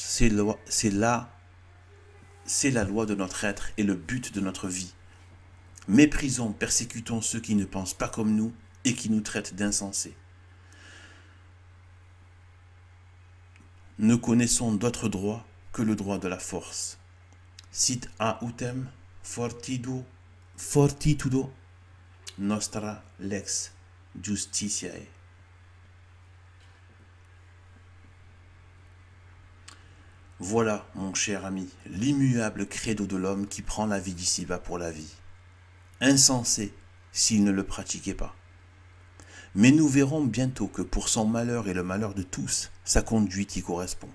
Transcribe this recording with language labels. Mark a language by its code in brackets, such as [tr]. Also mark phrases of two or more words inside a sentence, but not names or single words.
[fr] C'est la loi de notre être et le but de notre vie. Méprisons, persécutons ceux qui ne pensent pas comme nous et qui nous traitent d'insensés. Ne connaissons d'autre droit que le droit de la force. [la] Sit autem fortitudo nostra lex justitiae. [fr] Voilà, mon cher ami, l'immuable credo de l'homme qui prend la vie d'ici-bas pour la vie. Insensé s'il ne le pratiquait pas. Mais nous verrons bientôt que pour son malheur et le malheur de tous, sa conduite y correspond.